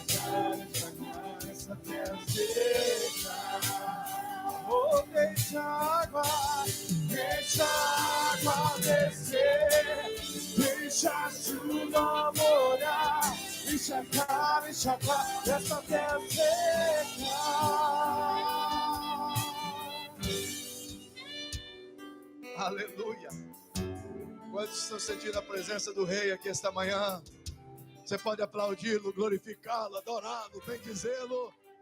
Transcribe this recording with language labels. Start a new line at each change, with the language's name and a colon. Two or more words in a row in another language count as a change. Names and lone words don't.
Portuguese: Oh, deixa a água descer, deixa a chuva molhar, enxagar essa terra seca. Aleluia. Quantos estão sentindo a presença do Rei aqui esta manhã? Você pode aplaudi-lo, glorificá-lo, adorá-lo, bendizê-lo.